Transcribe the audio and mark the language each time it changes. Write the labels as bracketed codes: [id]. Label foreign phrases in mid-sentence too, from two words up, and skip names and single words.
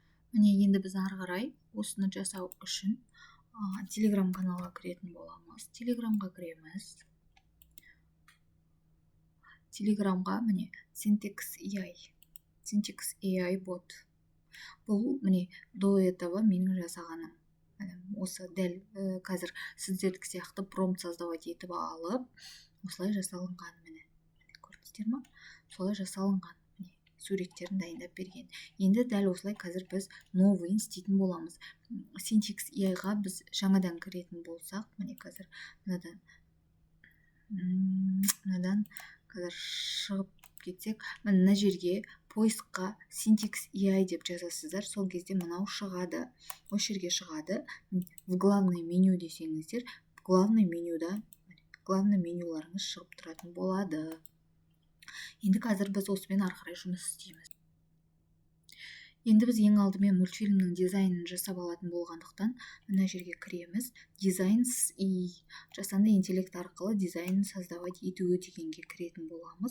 [kk] Міне енді біз ары қарай осыны жасау үшін Telegram каналға кіретін боламыз. Телеграмға кіреміз. Телеграмға міне Syntax AI бот. Бұл міне [ru] до этого [kk] менің жасағаным. Осы дәл қазір сіздердік сияқты промпт создавать етіп алып, осылай жасалынған міне. Көрдіңіздер ме? Солай жасалынған. Міне суреттерін дайындап берген. Енді дәл осылай қазір біз новый істейтін боламыз. Syntax AI-ға біз жаңадан кіретін болсақ, міне қазір мынадан қазір шығып кетсек, мына жерге поискқа Syntax AI деп жазасыздар, сол кезде мынау шығады. Осы жерге шығады. [ru] В главное меню [kk] десеңіздер, главный менюларыңыз шығып тұратын болады. Енді қазір біз осымен ары қарай жұмыс істейміз. Енді біз ең алдымен мультфильмнің дизайнын жасап алатын болғандықтан, мына жерге кіреміз. Дизайнс и жасанды интеллект арқылы дизайнын создавать етуі дегенге кіретін боламыз.